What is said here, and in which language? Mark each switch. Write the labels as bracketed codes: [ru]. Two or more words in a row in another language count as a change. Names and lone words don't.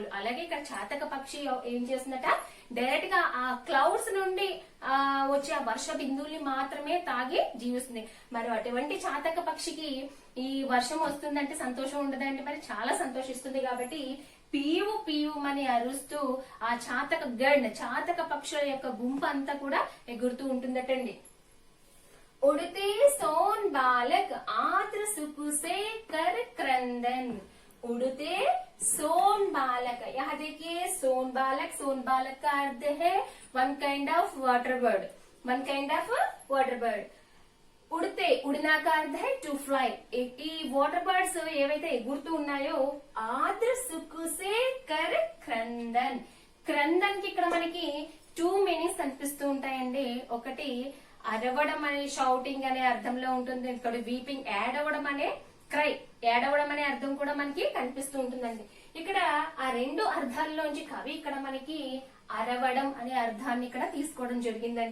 [te] అలాగే ఇక్కడ చాతక పక్షి ఏం చేస్తుందట, డైరెక్ట్ గా ఆ క్లౌడ్స్ నుండి వచ్చే ఆ వర్ష బిందువుల్ని మాత్రమే తాగి జీవిస్తుంది. మరి అటువంటి చాతక పక్షికి ఈ వర్షం వస్తుందంటే సంతోషం ఉండదండి, మరి చాలా సంతోషిస్తుంది. కాబట్టి పీవు పీవు అని అరుస్తూ ఆ చాతక పక్షుల యొక్క గుంపు అంతా కూడా ఎగురుతూ ఉంటుందటండి. [hi] उड़ते सोन बालक आद्र सुख से कर क्रंदन. उड़ते सोन बालक, यहाँ देखिए सोन बालक का अर्थ है [en] one kind of water bird. [hi] उड़ते, उड़ना का अर्थ है [en] to fly. [te] ఈ [en] water birds [te] ఏవైతే ఎగురుతూ ఉన్నాయో [hi] आद्र सुख से कर क्रंदन. [te] క్రందన్ కి ఇక్కడ మనకి 2 మీనింగ్స్ కనిపిస్తూ ఉంటాయండి. ఒకటి అరవడం అనే షౌటింగ్ అనే అర్థంలో ఉంటుంది. ఇక్కడ వీపింగ్ యాడ్ అవ్వడం అనే క్రై యాడ్ అవ్వడం అనే అర్థం కూడా మనకి కనిపిస్తూ ఉంటుందండి. ఇక్కడ ఆ రెండు అర్థాల్లోంచి కవి ఇక్కడ మనకి అరవడం అనే అర్థాన్ని ఇక్కడ తీసుకోవడం జరిగిందండి.